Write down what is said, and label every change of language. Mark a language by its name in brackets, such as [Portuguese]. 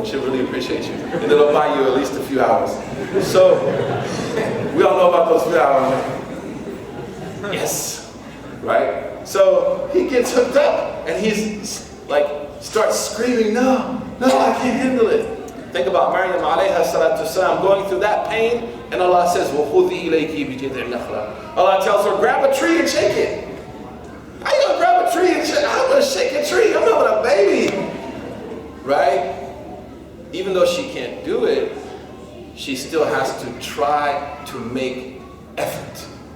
[English] And she'll really appreciate you. And it'll buy you at least a few hours. So, we all know about those few hours. Yes. Right? So, he gets hooked up. And he's like, starts screaming, no, I can't handle it. Think about Maryam alayha salatu salam going through that pain. And Allah says, [Arabic] وَخُذِي إِلَيْكِ بِجِذْعِ النَّخْلَةِ. [English] Allah tells her, grab a tree and shake it. How you gonna grab a tree and shake? I'm gonna shake a tree. I'm having a baby. Right? Even though she can't do it, she still has to try to make effort.